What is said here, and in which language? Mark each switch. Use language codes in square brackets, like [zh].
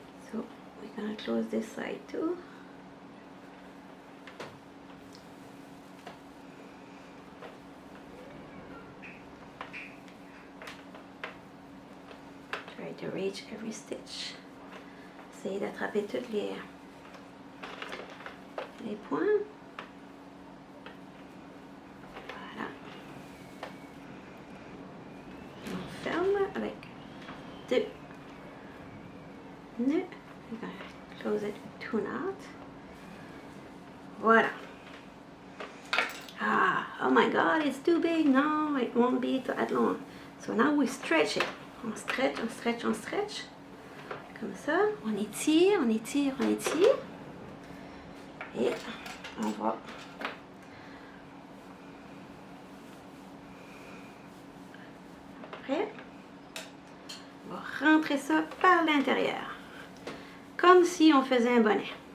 [en] So, we're going to close this side too. Try to reach every stitch. [fr] Essayez d'attraper toutes les points. Voilà. On ferme avec 2 nœuds. [en] We're going to close it with 2 knots. Voilà. Ah, oh my God, it's too big. No, it won't be that long. So now we stretch it. [fr] On stretch, on stretch, on stretch. Comme ça, on étire, on étire, on étire. Et on va après, on va rentrer ça par l'intérieur. Comme si on faisait un bonnet.